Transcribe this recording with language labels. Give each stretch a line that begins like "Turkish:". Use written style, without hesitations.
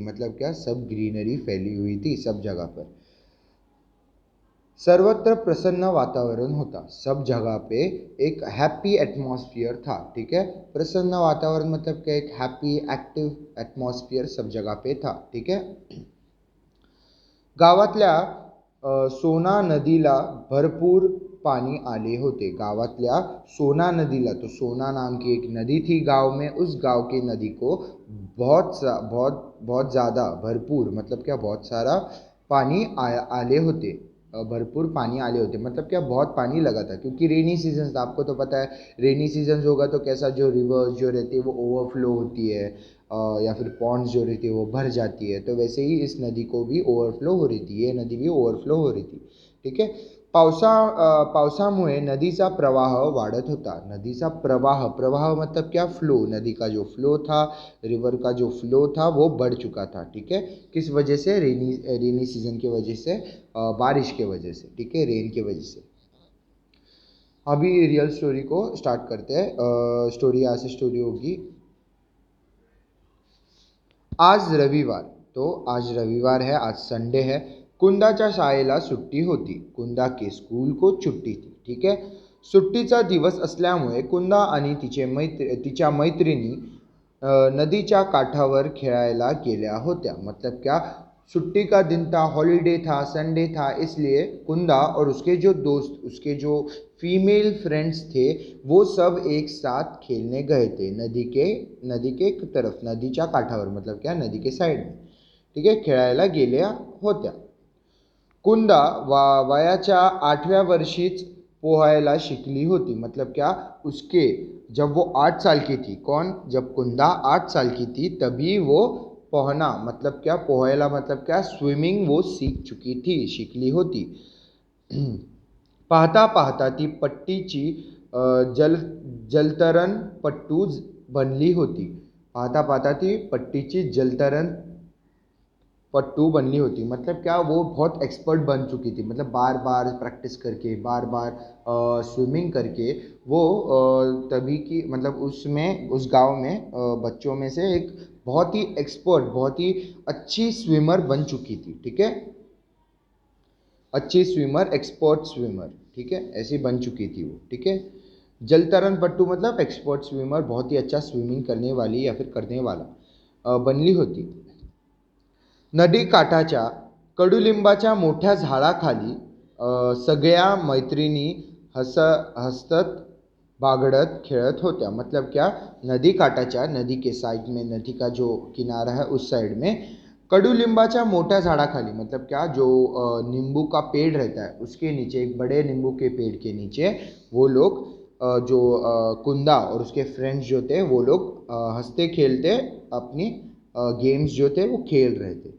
Hindi: मतलब क्या, सब ग्रीनरी फैली हुई थी सब जगह पर।
Marathi: सर्वत्र प्रसन्न वातावरण होता,
Hindi: सब जगह पे एक हैप्पी एटमॉस्फेयर था। ठीक है, प्रसन्न वातावरण मतलब क्या, एक हैप्पी एक्टिव एटमॉस्फेयर सब जगह पे था। ठीक है,
Marathi: गावातल्या सोना नदीला भरपूर पानी आले होते। गावातल्या सोना नदीला,
Hindi: तो सोना नाम की एक नदी थी गांव में, उस गांव की नदी को बहुत बहुत ज़्यादा, भरपूर मतलब क्या, बहुत सारा पानी
Marathi: आले होते। भरपूर पानी आले होते
Hindi: मतलब क्या, बहुत पानी लगा था, क्योंकि रेनी सीजन था। आपको तो पता है, रेनी सीजन होगा तो कैसा, जो रिवर्स जो रहती है वो ओवरफ्लो होती है, या फिर पॉन्ड्स जो रहती है वो भर जाती है। तो वैसे ही इस नदी को भी ओवरफ्लो हो रही थी, ये नदी भी ओवरफ्लो हो रही थी। ठीक है,
Marathi: पावसामुळे नदीचा प्रवाह वाढत होता। नदीचा प्रवाह, प्रवाह
Hindi: मतलब क्या, फ्लो, नदी का जो फ्लो था, रिवर का जो फ्लो था वो बढ़ चुका था। ठीक है, किस वजह से, रेनी सीजन की वजह से, बारिश के वजह से। ठीक है, रेन की वजह से। अभी रियल स्टोरी को स्टार्ट करते हैं। स्टोरी यहाँ से स्टोरी होगी। आज रविवार, तो आज रविवार है, आज संडे है।
Marathi: कुंदाच्या शाळेला सुट्टी होती,
Hindi: कुंदा के स्कूल को छुट्टी थी। ठीक है,
Marathi: सुट्टीचा दिवस असल्यामुळे कुंदा आणि तिच्या मैत्रिणी नदीच्या काठावर खेळायला गेल्या होत्या।
Hindi: मतलब क्या, छुट्टी का दिन था, हॉलीडे था, संडे था, इसलिए कुंदा और उसके जो दोस्त, उसके जो फीमेल फ्रेंड्स थे, वो सब एक साथ खेलने गए थे नदी के तरफ,
Marathi: नदीच्या काठावर
Hindi: मतलब क्या, नदी के साइड में। ठीक है,
Marathi: खेळायला गेल्या होत्या। कुंदा वयाच्या 8व्या वर्षीच पोहायला शिकली होती।
Hindi: मतलब क्या, उसके जब वो 8 साल की थी, कौन, जब कुंदा 8 साल की थी तभी वो पोहना मतलब क्या,
Marathi: पोहायला
Hindi: मतलब क्या, स्विमिंग वो सीख चुकी थी,
Marathi: शिकली होती। पाहता पाहता ती पट्टीची जल जलतरण पट्टू बनली होती। पाहता पाहता ती पट्टीची जलतरण पट्टू बनली होती।
Hindi: मतलब क्या, वो बहुत एक्सपर्ट बन चुकी थी। मतलब बार बार प्रैक्टिस करके, बार बार स्विमिंग करके वो तभी की मतलब उसमें, उस गांव में बच्चों में से एक बहुत ही एक्सपर्ट, बहुत ही अच्छी स्विमर बन चुकी थी। ठीक है, अच्छी स्विमर, एक्सपर्ट स्विमर। ठीक है, ऐसी बन चुकी थी वो। ठीक है, जलतरण पट्टू मतलब एक्सपर्ट स्विमर, बहुत ही अच्छा स्विमिंग करने वाली या फिर करने वाला
Marathi: बनली होती। नदी काठाच्या कडुलिंबाच्या मोठ्या झाडाखाली सगळ्या मैत्रिणी हसत बागड़त खेलत होत्या।
Hindi: मतलब क्या,
Marathi: नदी काटाच्या,
Hindi: नदी के साइड में, नदी का जो किनारा है उस साइड में
Marathi: कडुलिंबाच्या मोठ्या झाडाखाली
Hindi: मतलब क्या, जो नींबू का पेड़ रहता है उसके नीचे, एक बड़े नींबू के पेड़ के नीचे वो लोग कुंदा और उसके फ्रेंड्स जो थे वो लोग हंसते खेलते अपनी गेम्स जो थे वो खेल रहे थे।